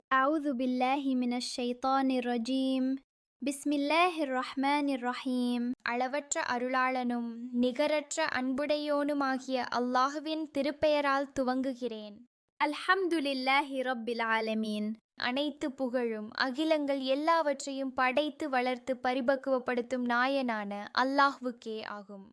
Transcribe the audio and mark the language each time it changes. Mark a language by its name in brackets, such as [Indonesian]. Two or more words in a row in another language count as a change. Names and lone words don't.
[Arabic] أعوذ بالله من الشيطان الرجيم بسم الله الرحمن الرحيم [Tamil] அளவற்ற அருளாளனும் நிகரற்ற அன்புடையோனுமாகிய அல்லாஹுவின் திருப்பெயரால் துவங்குகிறேன். [Arabic] الحمد لله رب العالمين. [Tamil] அனைத்து புகழும் அகிலங்கள் எல்லாவற்றையும் படைத்து வளர்த்து பரிபக்குவப்படுத்தும் நாயனான அல்லாஹ்வுக்கே ஆகும்.